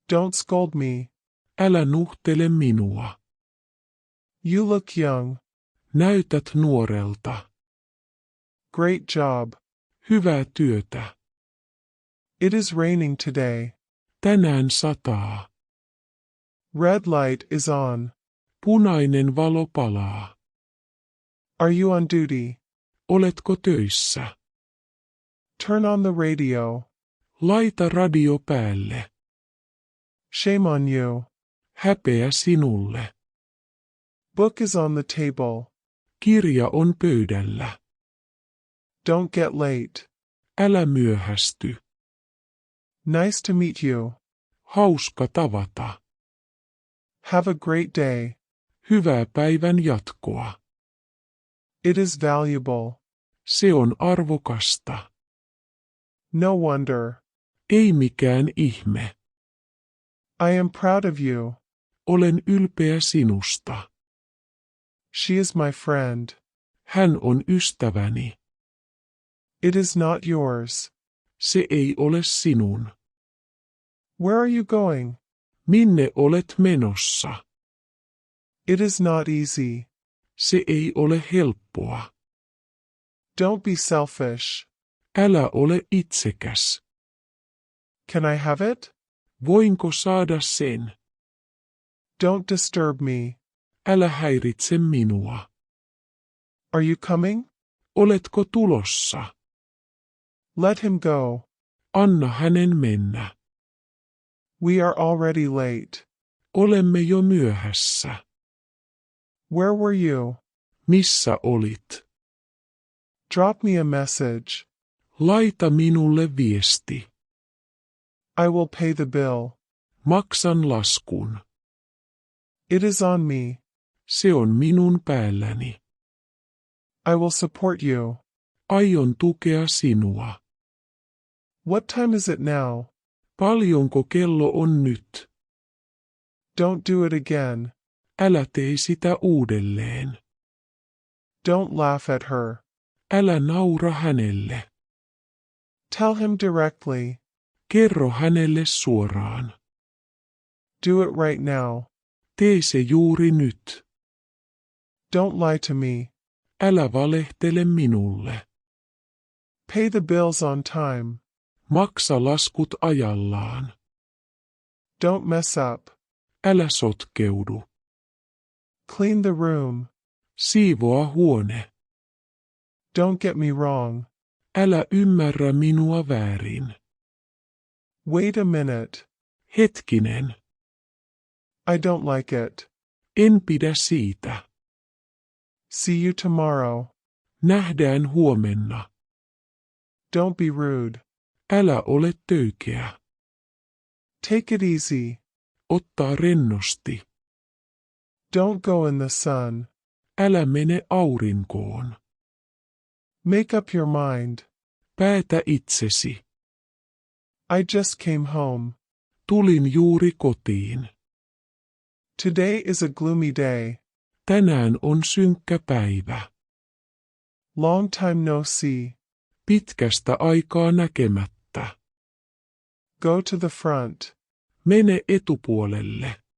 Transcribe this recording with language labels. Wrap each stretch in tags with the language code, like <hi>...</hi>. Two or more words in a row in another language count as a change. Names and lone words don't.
<en>Don't scold me.</en> <fi>Älä nuhtele minua.</fi> <en>You look young.</en> <fi>Näytät nuorelta.</fi> <en>Great job.</en> <fi>Hyvää työtä.</fi> <en>It is raining today.</en> <fi>Tänään sataa.</fi> <en>Red light is on.</en> <fi>Punainen valo palaa.</fi> <en>Are you on duty?</en> <fi>Oletko töissä?</fi> <en>Turn on the radio.</en> <fi>Laita radio päälle.</fi> <en>Shame on you.</en> <fi>Häpeä sinulle.</fi> <en>Book is on the table.</en> <fi>Kirja on pöydällä.</fi> <en>Don't get late.</en> <fi>Älä myöhästy.</fi> <en>Nice to meet you.</en> <fi>Hauska tavata.</fi> <en>Have a great day.</en> <fi>Hyvää päivän jatkoa.</fi> <en>It is valuable.</en> <fi>Se on arvokasta.</fi> <en>No wonder.</en> <fi>Ei mikään ihme.</fi> <en>I am proud of you.</en> <fi>Olen ylpeä sinusta.</fi> <en>She is my friend.</en> <fi>Hän on ystäväni.</fi> <en>It is not yours.</en> <fi>Se ei ole sinun.</fi> <en>Where are you going?</en> <fi>Minne olet menossa?</fi> <en>It is not easy.</en> <fi>Se ei ole helppoa.</fi> <en>Don't be selfish.</en> <fi>Älä ole itsekäs.</fi> <en>Can I have it?</en> <fi>Voinko saada sen?</fi> <en>Don't disturb me.</en> <fi>Älä häiritse minua.</fi> <en>Are you coming?</en> <fi>Oletko tulossa?</fi> <en>Let him go.</en> <fi>Anna hänen mennä.</fi> <en>We are already late.</en> <fi>Olemme jo myöhässä.</fi> <en>Where were you?</en> <fi>Missä olit?</fi> <en>Drop me a message.</en> <fi>Laita minulle viesti.</fi> <en>I will pay the bill.</en> <fi>Maksan laskun.</fi> <en>It is on me.</en> <fi>Se on minun päälläni.</fi> <en>I will support you.</en> <fi>Aion tukea sinua.</fi> <en>What time is it now?</en> <fi>Paljonko kello on nyt?</fi> <en>Don't do it again.</en> <fi>Älä tee sitä uudelleen.</fi> <en>Don't laugh at her.</en> <fi>Älä naura hänelle.</fi> <en>Tell him directly.</en> <fi>Kerro hänelle suoraan.</fi> <en>Do it right now.</en> <fi>Tee se juuri nyt.</fi> <en>Don't lie to me.</en> <fi>Älä valehtele minulle.</fi> <en>Pay the bills on time.</en> <fi>Maksa laskut ajallaan.</fi> <en>Don't mess up.</en> <fi>Älä sotkeudu.</fi> <en>Clean the room.</en> <fi>Siivoa huone.</fi> <en>Don't get me wrong.</en> <fi>Älä ymmärrä minua väärin.</fi> <en>Wait a minute.</en> <fi>Hetkinen.</fi> <en>I don't like it.</en> <fi>En pidä siitä.</fi> <en>See you tomorrow.</en> <fi>Nähdään huomenna.</fi> <en>Don't be rude.</en> <fi>Älä ole töykeä.</fi> <en>Take it easy.</en> <fi>Ottaa rennosti.</fi> <en>Don't go in the sun.</en> <fi>Älä mene aurinkoon.</fi> <en>Make up your mind.</en> <fi>Päätä itsesi.</fi> <en>I just came home.</en> <fi>Tulin juuri kotiin.</fi> <en>Today is a gloomy day.</en> <fi>Tänään on synkkä päivä.</fi> <en>Long time no see.</en> <fi>Pitkästä aikaa näkemättä.</fi> <en>Go to the front.</en> <fi>Mene etupuolelle.</fi>